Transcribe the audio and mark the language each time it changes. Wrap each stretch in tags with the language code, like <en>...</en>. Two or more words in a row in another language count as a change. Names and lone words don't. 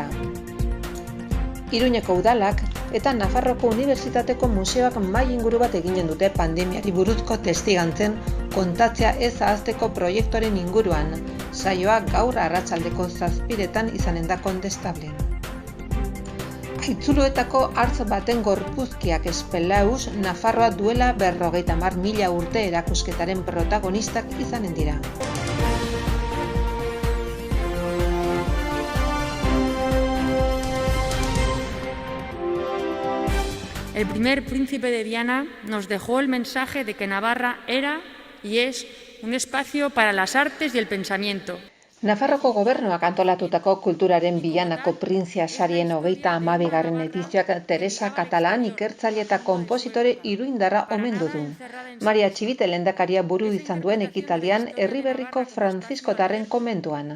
<eu>Iruñeko udalak eta Nafarroko Unibertsitateko museoak mahai inguru bat eginen dute pandemiari buruzko testigantzen kontatzea ez ahazteko proiektuaren inguruan. Saioa gaur arratsaldeko 7:00 izanen da kondestablen. Aitzuloetako hartz baten gorpuzkiak espelaus Nafarroa duela 50.000 urte erakusketaren protagonistak izanen dira.</eu> <es>El primer príncipe de Viana nos dejó el mensaje de que Navarra era y es un espacio para las artes y el pensamiento.</es> <eu>Nafarroko gobernuak antolatutako kulturaren Vianako printzia sarien 32. edizioak Teresa Catalán ikertzaile eta konpositore iruindarra omendu du. Maria Txibite lehendakaria buru izan duen ekitaldian Herriberriko Franziskotarren komentuan.</eu>